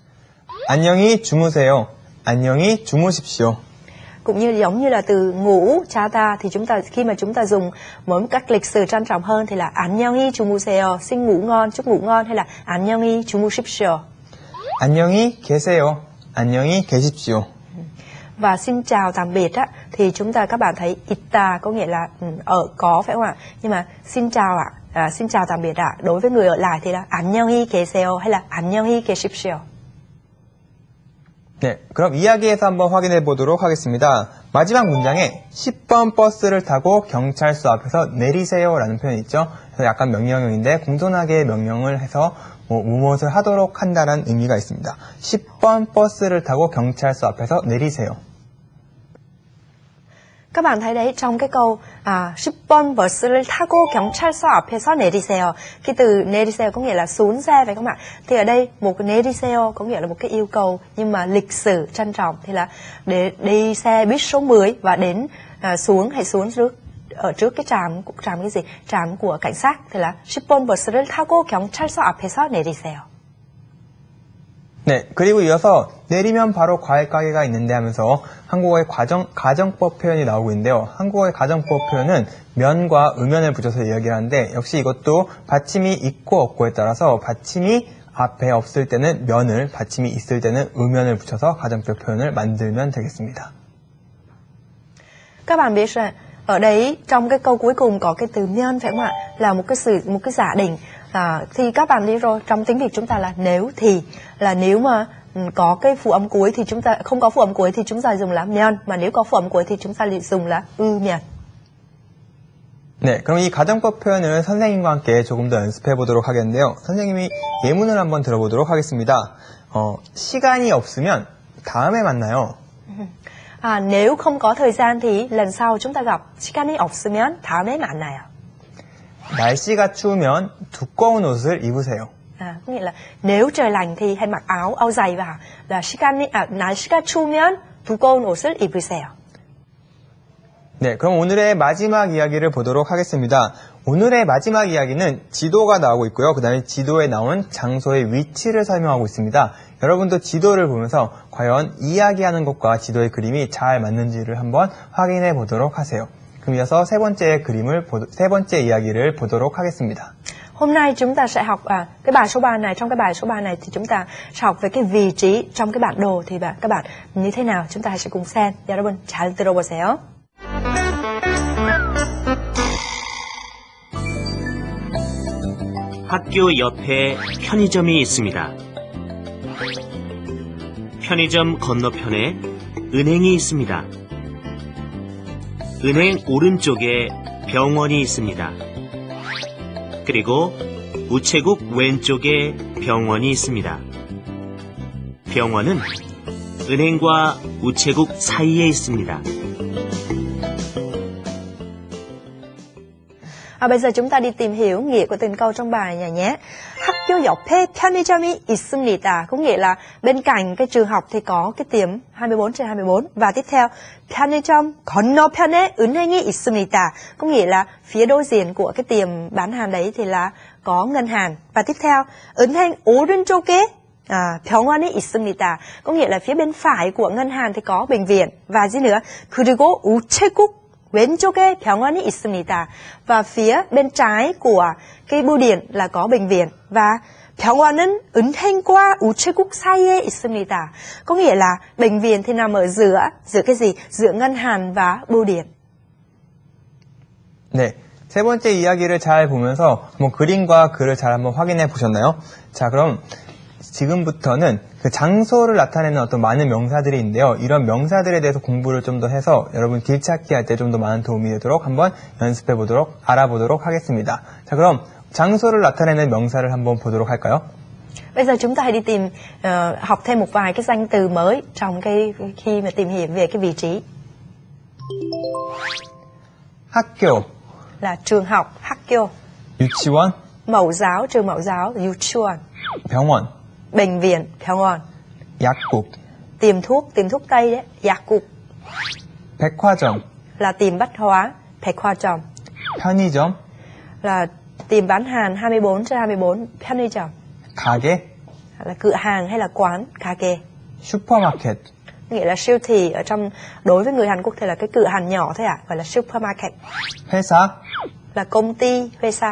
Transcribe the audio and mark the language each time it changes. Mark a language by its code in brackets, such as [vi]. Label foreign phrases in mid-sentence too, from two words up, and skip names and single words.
[ko] 안녕히 주무세요. 안녕히 주무십시오. [vi] Cũng như giống như là từ ngủ, 자다 thì chúng ta khi mà chúng ta dùng với một cách lịch sử trang trọng hơn thì là [ko] 안녕히 주무세요, [vi] xin ngủ ngon, chúc ngủ ngon, hay là [ko] 안녕히 주무십시오. 안녕히 계세요. 안녕히 계십시오. [vi] Và xin chào tạm biệt á thì các bạn thấy 있다 có nghĩa là ở có, phải không ạ? Nhưng mà xin chào xin chào tạm biệt đối với người ở lại thì là [ko] 안녕히 계세요 [vi] hay là [ko] 안녕히 계십시오. 네, 그럼 이야기에서 한번 확인해 보도록 하겠습니다. 마지막 문장에 10번 버스를 타고 경찰서 앞에서 내리세요라는 표현이 있죠. 그래서 약간 명령형인데 공손하게 명령을 해서 무엇을 하도록 한다는 의미가 있습니다. 10번 버스를 타고 경찰서 앞에서 내리세요. [vi] Các bạn thấy đấy, trong cái câu [ko] 10번 버스를 타고 경찰서 앞에서 내리세요. [vi] Cái từ 내리세요 có nghĩa là xuống xe, phải không ạ? Thì ở đây một cái 내리세요 có nghĩa là một cái yêu cầu nhưng mà lịch sử trân trọng, thì là để đi xe buýt số 10 và đến hãy xuống trước cái trạm cái gì? Trạm của cảnh sát. Thì là [ko] 10번 버스를 타고 경찰서 앞에서 내리세요. 네, 그리고 이어서 내리면 바로 과일 가게가 있는데 하면서 한국어의 가정법 표현이 나오고 있는데요. 한국어의 가정법 표현은 면과 음면을 붙여서 이야기를 하는데 역시 이것도 받침이 있고 없고에 따라서 받침이 앞에 없을 때는 면을, 받침이 있을 때는 음면을 붙여서 가정법 표현을 만들면 되겠습니다. [vi] Các bạn biết rằng ở đấy trong cái câu cuối cùng có cái từ nhân, phải không ạ? Là một cái giả định. Thì các bạn biết rồi, trong tiếng Việt chúng ta là nếu thì, là nếu mà có cái phụ âm cuối thì chúng ta không có phụ âm cuối thì chúng ta dùng là 면, mà nếu có phụ âm cuối thì chúng ta dùng là 면. [ko] 네, 그럼 이 가정법 표현을 선생님과 함께 조금 더 연습해 보도록 하겠는데요. 선생님이 예문을 한번 들어보도록 하겠습니다. 시간이 없으면 다음에 만나요. [vi] Nếu không có thời gian thì lần sau chúng ta gặp. [ko] 시간이 없으면 다음에 만나요. 날씨가 추우면 두꺼운 옷을 입으세요. [vi] Có nghĩa là nếu trời lạnh thì hãy mặc áo dày vào. [ko] Là 날씨가 추우면 두꺼운 옷을 입으세요. 네, 그럼 오늘의 마지막 이야기를 보도록 하겠습니다. 오늘의 마지막 이야기는 지도가 나오고 있고요. 그 다음에 지도에 나온 장소의 위치를 설명하고 있습니다. 여러분도 지도를 보면서 과연 이야기하는 것과 지도의 그림이 잘 맞는지를 한번 확인해 보도록 하세요. 그럼 이어서 세 번째 이야기를 보도록 하겠습니다. [vi] Hôm nay chúng ta sẽ học cái bài số 3 này. Trong cái bài số 3 này thì chúng ta sẽ học về cái vị trí trong cái bản đồ thì các bạn như thế nào. chúng ta sẽ cùng xem. [ko] 여러분 잘 들어보세요. 학교 옆에 편의점이 있습니다. 편의점 건너편에 은행이 있습니다. 은행 오른쪽에 병원이 있습니다. 그리고 우체국 왼쪽에 병원이 있습니다. 병원은 은행과 우체국 사이에 있습니다. [vi] Bây giờ chúng ta đi tìm hiểu nghĩa của từng câu trong bài này nhé. [ko] 학교 옆에 편의점이 있습니다. [vi] Có nghĩa là bên cạnh cái trường học thì có cái tiệm 24/24. Và tiếp theo, [ko] 편의점 건너편에 은행이 있습니다. [vi] Có nghĩa là phía đối diện của cái tiệm bán hàng đấy thì là có ngân hàng. Và tiếp theo, [ko] 은행 오른쪽에 병원이 있습니다. [vi] Có nghĩa là phía bên phải của ngân hàng thì có bệnh viện. Và gì nữa? [ko] 그리고 우체국 왼쪽에 병원이 있습니다. [vi] Và phía bên trái của cái bưu điện là có bệnh viện. [ko] Và 병원은 은행과 우체국 사이에 있습니다. [vi] Có nghĩa là bệnh viện thì nằm ở giữa cái gì? Giữa ngân hàng và bưu điện. [ko] 네, 세 번째 이야기를 잘 보면서 그림과 글을 잘 한번 확인해 보셨나요? 자, 그럼 지금부터는 그 장소를 나타내는 어떤 많은 명사들이 있는데요. 이런 명사들에 대해서 공부를 좀 더 해서 여러분 길찾기 할 때 좀 더 많은 도움이 되도록 한번 연습해 보도록, 알아보도록 하겠습니다. 자, 그럼 장소를 나타내는 명사를 한번 보도록 할까요? [vi] Bây giờ chúng ta hãy đi tìm học thêm một vài cái danh từ mới trong khi mà tìm hiểu về cái vị trí. [ko] 학교, [vi] Là trường học, [ko] 학교. 유치원, [vi] Mẫu giáo, trường mẫu giáo, [ko] 유치원. 병원, [vi] Bệnh viện, [ko] 병원. 약국, [vi] Tiệm thuốc Tây đấy, [ko] 약국. 백화점, [vi] Là tiệm bách hóa, [ko] 백화점. 편의점, [vi] Là tiệm bán hàng 24/24, [ko] 편의점. 가게, [vi] Là cửa hàng hay là quán, [ko] 가게. 슈퍼마켓, [vi] Nghĩa là siêu thị đối với người Hàn Quốc thì là cái cửa hàng nhỏ thôi gọi là supermarket. [ko] 회사, [vi] Là công ty, [ko] 회사.